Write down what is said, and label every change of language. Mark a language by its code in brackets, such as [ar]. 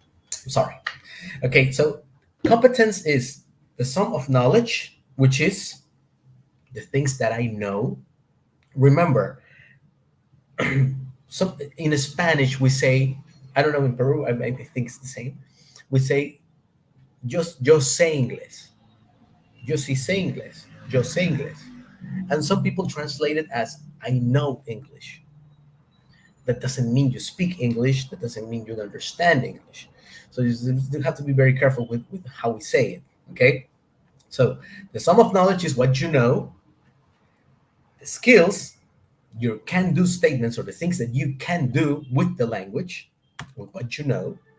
[en] Sorry. Okay. So competence is the sum of knowledge, which is the things that I know. Remember, so in Spanish we say, I don't know, in Peru I think it's the same. We say [es] yo sé inglés, yo sí sé inglés, [en] yo sé inglés, and some people translate it as I know English. That doesn't mean you speak English. That doesn't mean you understand English. So you have to be very careful with how we say it. Okay. So the sum of knowledge is what you know. The skills, your can-do statements, or the things that you can do with the language, with what you know.